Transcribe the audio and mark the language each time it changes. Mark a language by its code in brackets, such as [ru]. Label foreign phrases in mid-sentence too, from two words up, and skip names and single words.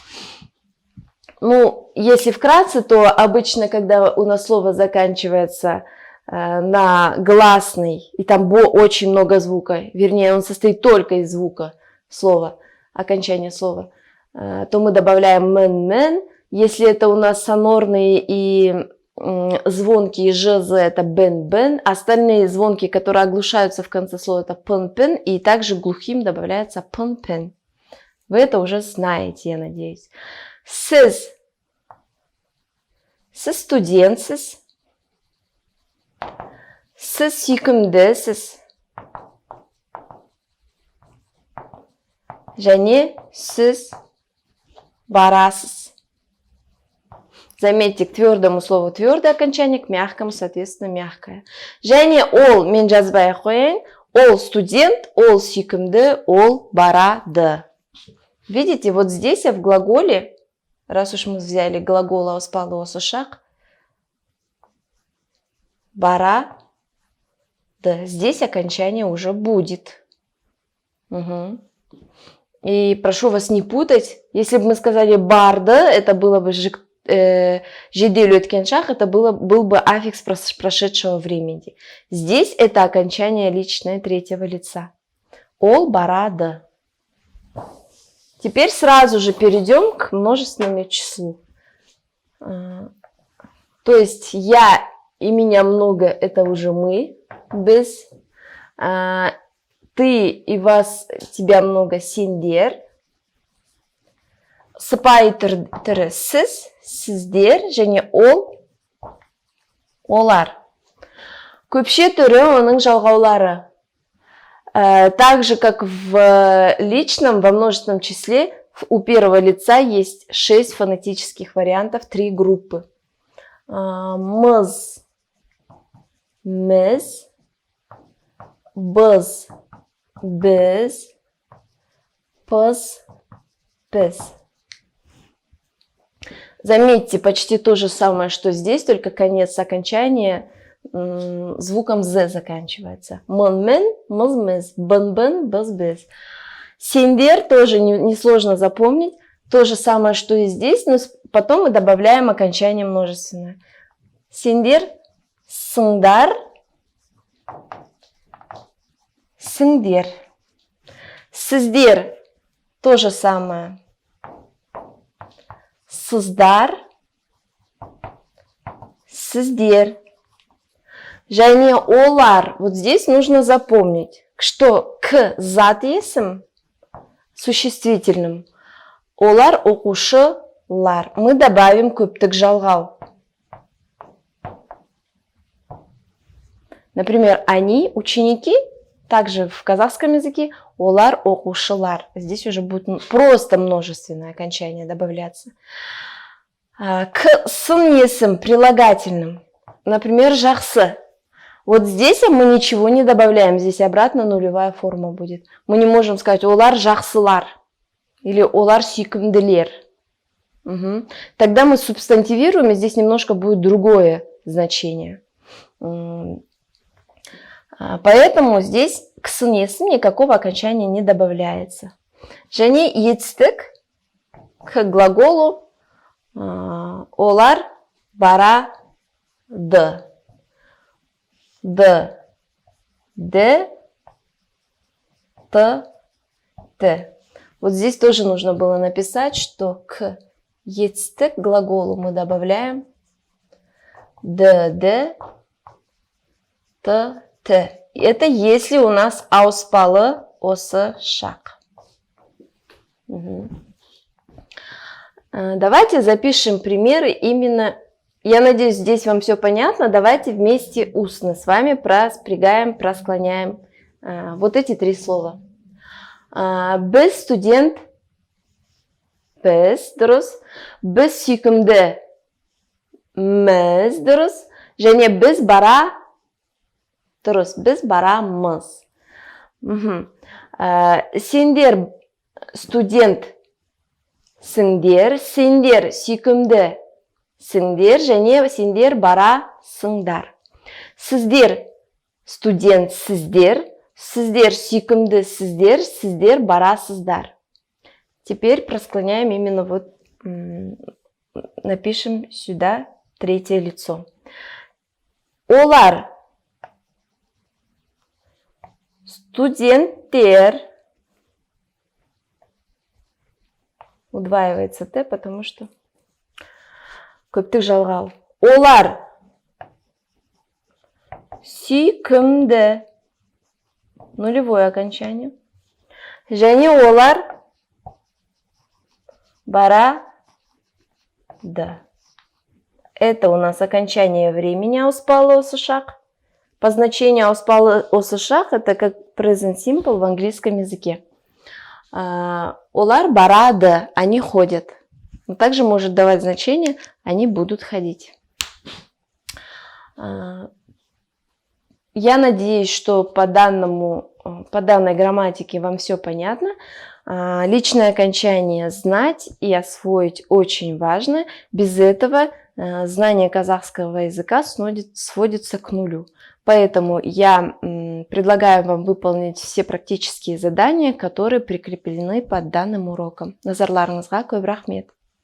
[ru] Ну, если вкратце, то обычно, когда у нас слово заканчивается на гласный, и там очень много звука, вернее, он состоит только из звука слова, окончания слова, то мы добавляем мен. Если это у нас сонорные и звонкие жз, это бен. Остальные звонки, которые оглушаются в конце слова, это пен. И также глухим добавляется пен. Вы это уже знаете, я надеюсь. [kk] Siz студентсіз. Siz сүйкімдісіз. Және siz барасыз. [ru] Заметьте, к твердому слову твердое окончание, к мягкому, соответственно, мягкое. [kk] Және ол, мен жазбай қояйын, ол студент, ол сүйкімді, ол барады. [ru] Видите, вот здесь в глаголе, раз уж мы взяли глагол [kk] ауспалы осушақ, [ru] барады, здесь окончание уже будет. Угу. И прошу вас не путать, если бы мы сказали барды, это было бы [kk] жедель өткен шақ, [ru] это был бы аффикс прошедшего времени. Здесь это окончание личное третьего лица. [kk] Ол барады. [ru] Теперь сразу же перейдем к множественному числу. То есть я и меня много, это уже мы, без. Ты и вас, тебя много, [kk] сендер. Спайтер сіз, сіздер, және ол, олар. Көпше түрі оның жалғаулары. [ru] Так же, как в личном, во множественном числе, у первого лица есть 6 фонетических вариантов, 3 группы. [kk] Мыз, міз, біз, біз, пыз, піз. [ru] Заметьте, почти то же самое, что здесь, только конец окончания звуком «з» заканчивается. [kk] Мен, мыз, мыз, бен, біз, біз. Сендер [ru] тоже несложно запомнить. То же самое, что и здесь, но потом мы добавляем окончание множественное. [kk] Сендер, сыңдар, сіңдер. Сіздер, [ru] то же самое. [kk] Сыздар, сіздер. Және олар. [ru] Вот здесь нужно запомнить, что к [kk] зат есім [ru] существительным. [kk] Олар оқушылар. [ru] Мы добавим [kk] көптік жалғау. [ru] Например, они ученики. Также в казахском языке [kk] олар оқушылар. [ru] Здесь уже будет просто множественное окончание добавляться. К [kk] сын есім [ru] прилагательным. Например, жақсы. Вот здесь мы ничего не добавляем. Здесь обратно нулевая форма будет. Мы не можем сказать [kk] олар жақсылар [ru] или [kk] олар сүйкімділер. Угу. [ru] Тогда мы субстантивируем, и здесь немножко будет другое значение. Поэтому здесь к [kk] сын есім [ru] никакого окончания не добавляется. [kk] Және етістік [ru] к глаголу [kk] олар барады. Д, Д, Т, Т. [ru] Вот здесь тоже нужно было написать, что к етістік глаголу мы добавляем Д, Д, Т, Т. Это если у нас [kk] ауспалы осы шақ. Угу. [ru] Давайте запишем примеры именно. Я надеюсь, здесь вам все понятно. Давайте вместе устно с вами проспрягаем, просклоняем вот эти 3 слова. [kk] Біз студент, біз, дұрыс. Біз сүйкімді, міз, дұрыс. Және біз бара, дұрыс. Біз барамыз. Сендер студент, Сіңдер, сендер, сүйкімді. Сіңдер және сендер барасыңдар. Сіздер, студент, сіздер. Сіздер, сүйкімді, сіздер. Сіздер барасыздар. [ru] Теперь просклоняем именно вот, напишем сюда третье лицо. [kk] Олар, студенттер. [ru] Удваивается Т, потому что [kk] көптік жалғау. Олар, сүйкімді. [ru] Нулевое окончание. [kk] Және олар барады. [ru] Это у нас окончание времени [kk] ауспалы осы шақ. [ru] По значению [kk] ауспалы осы шақ [ru] это как [en] present simple [ru] в английском языке. [kk] Олар барады, [ru] они ходят. Но также может давать значение они будут ходить. Я надеюсь, что по данной грамматике вам все понятно. Личное окончание знать и освоить очень важно. Без этого знание казахского языка сводится к нулю. Поэтому я предлагаю вам выполнить все практические задания, которые прикреплены под данным уроком. [kk] Назарларыңызға көп рахмет.